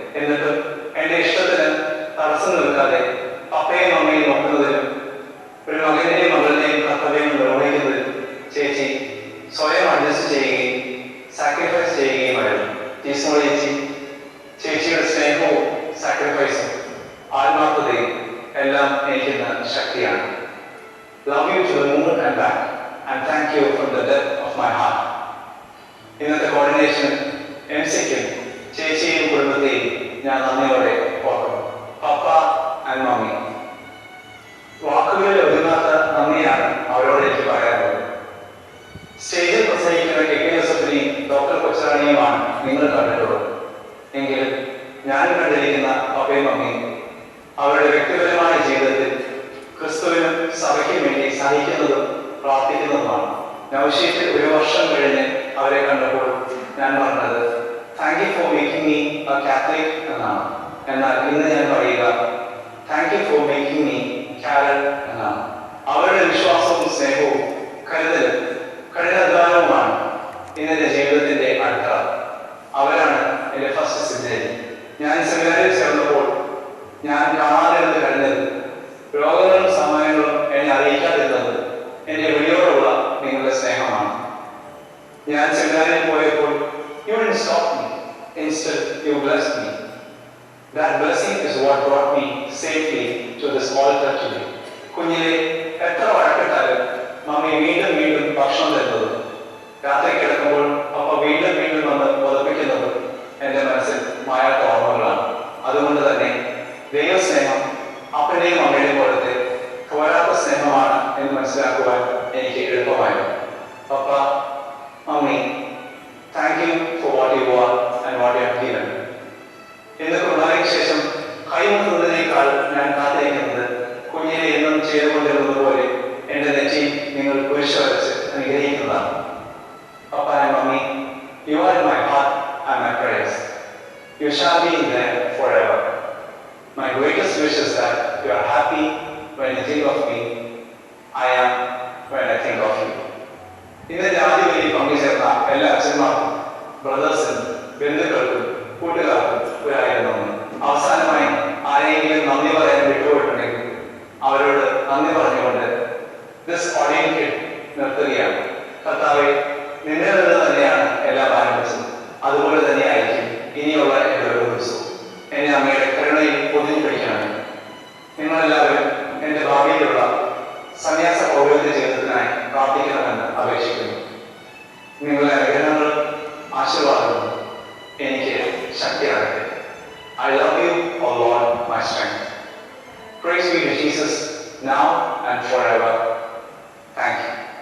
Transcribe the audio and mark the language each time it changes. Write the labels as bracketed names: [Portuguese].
[Malayalam] എന്നിട്ടും എന്റെ ഇഷ്ടത്തിന് തടസ്സം നിൽക്കാതെ പപ്പയും അമ്മയും നോക്കുന്നതിനും ഒരു മകന്റെയും മകളുടെയും കർത്തവ്യങ്ങൾ നിർവഹിക്കുന്നതിനും ചേച്ചി സ്വയം അഡ്ജസ്റ്റ് ചെയ്യുകയും സാക്രിഫൈസ് ചെയ്യുകയുമായിരുന്നു. ടീസ്മോൾ ചേച്ചിയുടെ സ്നേഹവും സാക്രിഫൈസും ആത്മാർത്ഥതയും എല്ലാം എനിക്കുന്ന ശക്തിയാണ്. [English] Love you to the moon and back, and thank you from the depth of my heart. [Malayalam] ഇന്നത്തെ കോർഡിനേഷൻ എംസിക്കും ചേച്ചിയും കുടുംബത്തെയും ഞാൻ നന്ദിയോടെ ഓർക്കുന്നു. പപ്പ ആൻഡ് മമ്മി, വാക്കുകളിൽ ഒതുങ്ങാത്ത നന്ദിയാണ് അവരോട് എനിക്ക് പറയാനുള്ളത്. സ്റ്റേജിൽ പ്രസംഗിക്കുന്ന കെ ജോസഫിനെയും ഡോക്ടർ കൊച്ചറാണിയുമാണ് നിങ്ങൾ കണ്ടിട്ടുള്ളത്. എങ്കിലും ഞാൻ കണ്ടിരിക്കുന്ന പപ്പയും മമ്മിയും അവരുടെ വ്യക്തിപരമായ ജീവിതത്തിൽ ക്രിസ്തുവിനും സഭയ്ക്കും വേണ്ടി സഹിക്കുന്നതും പ്രാർത്ഥിക്കുന്നതുമാണ്. നൗഷീത്തിൽ 1 വർഷം കഴിഞ്ഞ് അവരെ കണ്ടപ്പോൾ ഞാൻ പറഞ്ഞത് [English] thank you for making me a Catholic [Malayalam] എന്നാണ്. എന്നാൽ ഇന്ന് ഞാൻ പറയുക [English] thank you for making me carol [Malayalam] എന്നാണ്. അവരുടെ വിശ്വാസവും സ്നേഹവും കരുതലും കഠിനാധ്വാനവുമാണ് ഇന്നെന്റെ ജീവിതത്തിന്റെ അടിത്തറ. അവരാണ് എന്റെ [English] First signature. [Malayalam] ഞാൻ സെമിനാരിൽ ചേർന്നപ്പോൾ ഞാൻ കാണാതിരുന്ന് കഴിഞ്ഞത്, രോഗങ്ങളും സമ്മാനങ്ങളും എന്നെ അറിയിക്കാതിരുന്നത് എന്റെ വിളിയോടുള്ള നിങ്ങളുടെ സ്നേഹമാണ്. ഞാൻ സെമിനാരിൽ പോയപ്പോൾ [English] you didn't stop me, instead you blessed me. That blessing is what brought me safely to this altar today. [Malayalam] കുഞ്ഞിലെ എത്ര വഴക്കിട്ടാലും മമ്മി വീണ്ടും വീണ്ടും ഭക്ഷണം തരുന്നതും രാത്രി കിടക്കുമ്പോൾ പപ്പ വീണ്ടും വീണ്ടും വന്ന് പുതപ്പിക്കുന്നതും എന്റെ മനസ്സിൽ മായാത്ത ഓർമ്മകളാണ്. അതുകൊണ്ട് തന്നെ ദൈവസ്നേഹം അപ്പന്റെയും അമ്മയുടെയും പോലത്തെ പോരാത്ത സ്നേഹമാണ് എന്ന് മനസ്സിലാക്കുവാൻ എനിക്ക് എളുപ്പമായിരുന്നു. [English] Papa, mummy, thank you for what you are and what you have given. [Malayalam] ഇന്ന് കുർബാനയ്ക്ക് ശേഷം കൈമുട്ടുന്നതിനേക്കാൾ ഞാൻ കാത്തിരിക്കുന്നത് കുഞ്ഞിനെ എന്നും ചെയ്തുകൊണ്ടിരുന്നത് പോലെ എന്റെ നെറ്റിയിൽ നിങ്ങൾ കുരിശ് വരച്ച് അനുഗ്രഹിക്കുന്നതാണ്. [English] Papa and mummy, you are in my heart and my prayers. You shall be in there forever. My greatest wish is that you are happy when you think of me. I am when I think of you. [Malayalam] ഇന്ന് രാജ്യങ്ങളിൽ പങ്കുചേർന്ന എല്ലാ അച്ഛന്മാർക്കും ബ്രദേഴ്സിനും ബന്ധുക്കൾക്കും കൂട്ടുകാർക്കും ഒരായിരം നന്ദി. അവസാനമായി ആരെങ്കിലും നന്ദി പറയാൻ വിട്ടുപോയിട്ടുണ്ടെങ്കിൽ അവരോട് നന്ദി പറഞ്ഞുകൊണ്ട് [English] this audience [Malayalam] നിർത്തുകയാണ്. കർത്താവേ, നിന്നെ നിന്ന് തന്നെയാണ് എല്ലാം ആരംഭിച്ചത്. അതുപോലെ തന്നെ ആയിരിക്കും ഇനിയുള്ള എൻ്റെ ഓരോ ദിവസവും. എന്നെ അങ്ങയുടെ കരുണയിൽ പൊതിഞ്ഞു പിടിക്കണമേ. നിങ്ങളെല്ലാവരും എൻ്റെ ഭാവിയിലുള്ള സന്യാസ പൗരോഹിത്യ ജീവിതത്തിനായി പ്രാർത്ഥിക്കണമെന്ന് അപേക്ഷിക്കുന്നു. നിങ്ങളുടെ അനുഗ്രഹങ്ങളും ആശീർവാദങ്ങളും എനിക്ക് ശക്തിയാകട്ടെ. [English] I love you, O Lord, my strength. Praise be to Jesus now and forever. Thank you.